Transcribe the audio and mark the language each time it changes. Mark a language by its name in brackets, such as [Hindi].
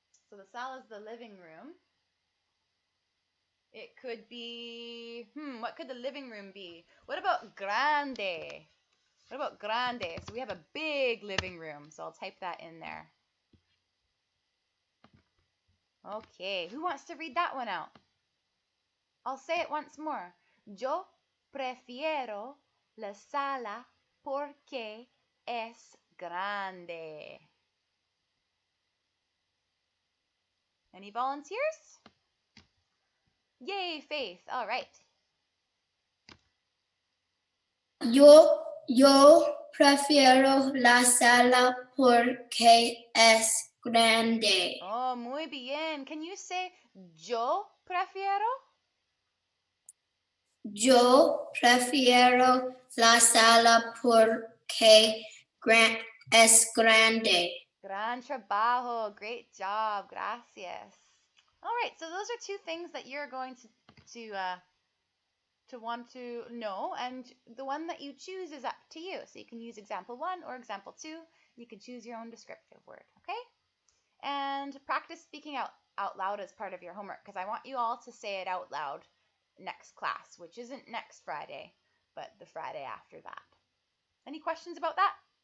[English] So the sala is the living room. It could be, what could the living room be? What about grande? What about grande? So we have a big living room, so I'll type that in there. Okay, who wants to read that one out? I'll say it once more. [Spanish] Yo prefiero la sala porque es grande. [English] Any volunteers? Yay, Faith. All right. [Spanish] Yo prefiero la sala porque es grande. [English] Oh, [Spanish] muy bien. [English] Can you say [Spanish] yo prefiero? Yo prefiero la sala porque es grande. Gran trabajo. [English] Great job. [Spanish] Gracias. [English] All right. So those are two things that you're going to want to know, and the one that you choose is up to you. So you can use example 1 or example 2. You can choose your own descriptive word. Okay. And practice speaking out loud as part of your homework, because I want you all to say it out loud next class, which isn't next Friday, but the Friday after that. Any questions about that?